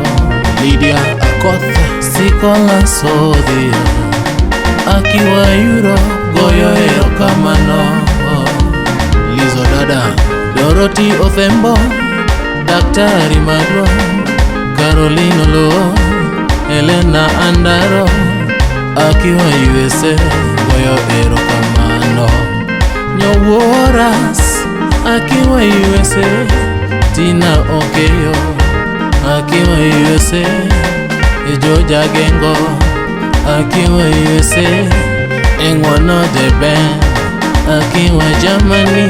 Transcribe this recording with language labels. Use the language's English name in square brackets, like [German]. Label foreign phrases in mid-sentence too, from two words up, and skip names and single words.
[Luo (Kenya and Tanzania)] Lydia Akoth Sikola Sodhia akiwa Europe goyo erokamano. Lizo Dada Dorothy Othembo Daktari Maduong'. Caroline Olo Elena Andaro akiwa USA goyo erokamano. Nyoworas akiwa USA. Tina Okeyo akiwa USA. Georgia Gengo akiwa USA. Engwano Deben akiwa Germany.